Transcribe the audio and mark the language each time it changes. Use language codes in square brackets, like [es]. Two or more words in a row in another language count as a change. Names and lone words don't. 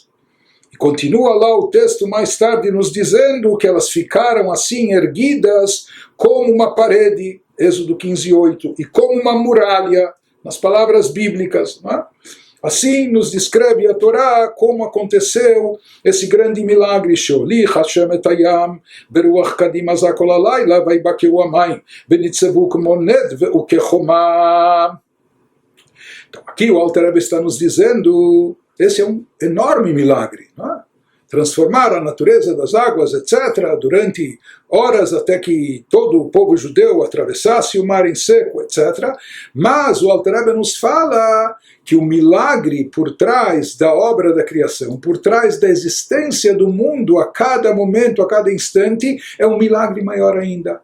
[pt] E continua lá o texto mais tarde nos dizendo que elas ficaram assim erguidas como uma parede, Êxodo 15:8, e como uma muralha, nas palavras bíblicas, não é? Assim nos descreve a Torá como aconteceu esse grande milagre. [he] שהוליך השם את הים ברוח קדים עזה כל הלילה ויבקעו המים ונצבו כמו נד וכחומה. [pt] Então aqui o Alter Rebbe está nos dizendo, esse é um enorme milagre, não é? Transformar a natureza das águas, etc., durante horas até que todo o povo judeu atravessasse o mar em seco, etc. Mas o Alter Rebbe nos fala que o milagre por trás da obra da criação, por trás da existência do mundo a cada momento, a cada instante, é um milagre maior ainda.